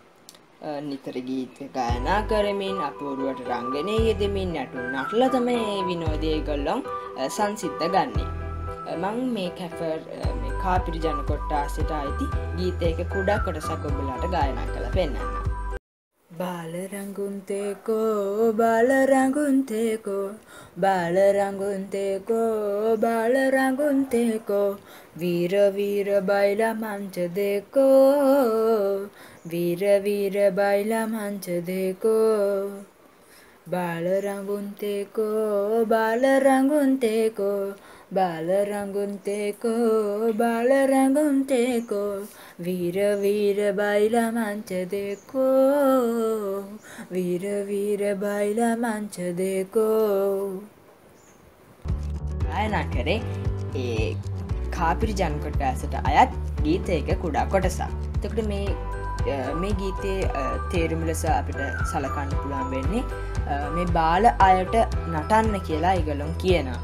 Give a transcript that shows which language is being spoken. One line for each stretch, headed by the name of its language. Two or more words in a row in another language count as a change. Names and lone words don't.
Sinhala: නිතර ගීත ගායනා කරමින් අපූර්වට රංගනයේ යෙදෙමින් නටුන් නටලා තමයි මේ විනෝදය ඒගොල්ලන් සංසිද්ධ ගන්නේ. මම මේ කාපිරි ජන කොට්ටාසයට අයිති ගීතයක කුඩා කොටසක් ඔබලාට ගායනා කරලා පෙන්නන්නම්.
Indo-Portuguese: Balaranggunteko, balaranggunteko, balaranggunteko, balaranggunteko, Vira vira baila mancha deko, Vira vira baila mancha deko, Balaranggunteko, balaranggunteko, balaranggunteko, balaranggunteko, Vira vira baila mancha deko, Vira vira baila mancha deko.
Sinhala: ගායනා කරේ ඒ කාපිරි ජන කොට්ටාසයට අයත් ගීතයක කුඩා කොටසක්. එතකොට මේ ගීතයේ තේරුම ලෙස අපිට සලකන්න පුළුවන් වෙන්නේ මේ බාල අයට නටන්න කියලා ඒගොල්ලෝ කියනවා.